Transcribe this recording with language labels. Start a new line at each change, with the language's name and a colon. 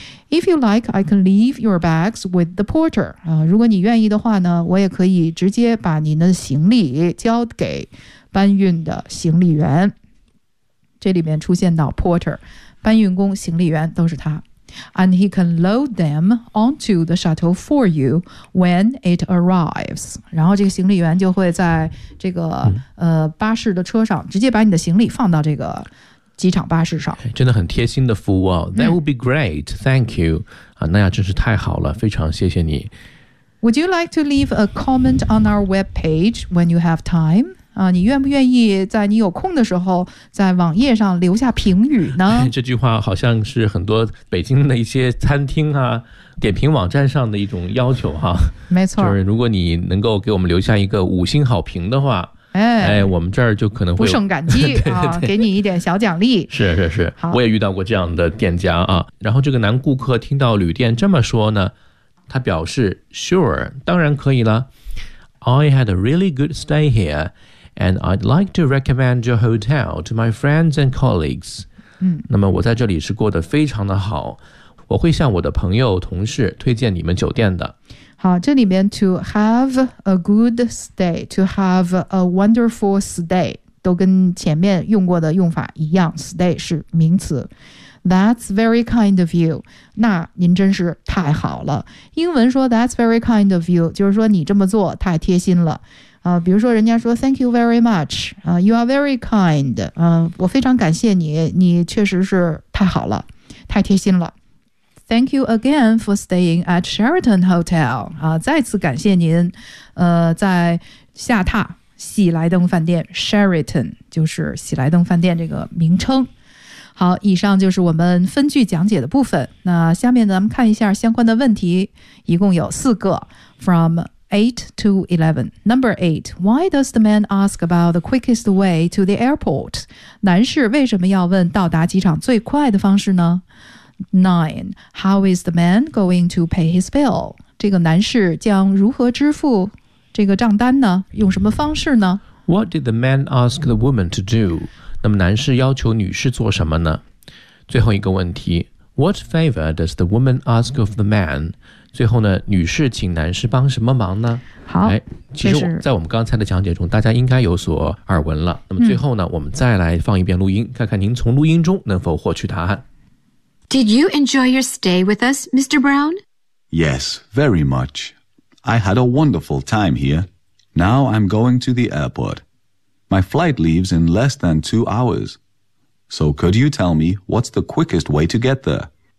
English: If you like, I can leave your bags with the porter.
Chinese: 如果你愿意的话呢，我也可以直接把您的行李交给搬运的行李员。这里面出现到 porter， 搬运工、行李员都是他。
English: And he can load them onto the shuttle for you when it arrives.
Chinese: 然后这个行李员就会在这个、巴士的车上直接把你的行李放到这个机场巴士上，真的很贴心的服务哦。
English: That would be great, thank you.
Chinese: 啊，那样真是太好了，非常谢谢你。
English: Would you like to leave a comment on our webpage when you have time?
Chinese: 啊，你愿不愿意在你有空的时候在网页上留下评语呢？这句话好像是很多北京的一些餐厅啊点评网站上的一种要求哈。没错，就是如果你能够给我们留下一个五星好评的话。哎，我们这儿就可能会不胜感激对对对啊，给你一点小奖励。是是是，我也遇到过这样的店家啊。然后这个男顾客听到旅店这么说呢，他表示
English: Sure，
Chinese: 当然可以了。
English: I had a really good stay here, and I'd like to recommend your hotel to my friends and colleagues。
Chinese: 嗯，那么我在这里是过得非常的好，我会向我的朋友、同事推荐你们酒店的。好，这里面
English: to have a good stay, to have a wonderful stay,
Chinese: 都跟前面用过的用法一样， stay 是名词。
English: That's very kind of you,
Chinese: 那您真是太好了。英文说
English: that's very kind of you,
Chinese: 就是说你这么做太贴心了。比如说人家说
English: thank you very much, you are very kind,
Chinese: 我非常感谢你，你确实是太好了，太贴心了。
English: Thank you again for staying at Sheraton Hotel.
Chinese: 啊，再次感谢您，在下榻喜来登饭店 Sheraton 就是喜来登饭店这个名称。好，以上就是我们分句讲解的部分。那下面咱们看一下相关的问题，一共有四个 ，
English: from 8 to 11. Number 8. Why does the man ask about the quickest way to the airport?
Chinese: 男士为什么要问到达机场最快的方式呢？ 9.
English: How is the man going to pay his bill?
Chinese: 这个男士将如何支付这个账单呢？用什么方式呢？
English: What did the man ask the woman to do?
Chinese: 那么男士要求女士做什么呢？最后一个问题，
English: What favor does the woman ask of the man?
Chinese: 最后呢，女士请男士帮什么忙呢？好，哎，其实在我们刚才的讲解中大家应该有所耳闻了。那么最后呢，我们再来放一遍录音，看看您从录音中能否获取答案。
English: Did you enjoy your stay with us, Mr. Brown? Yes, very much. I had a wonderful time here. Now I'm going to the airport. My flight leaves in less than 2 hours. So could you tell me what's the quickest way to get there?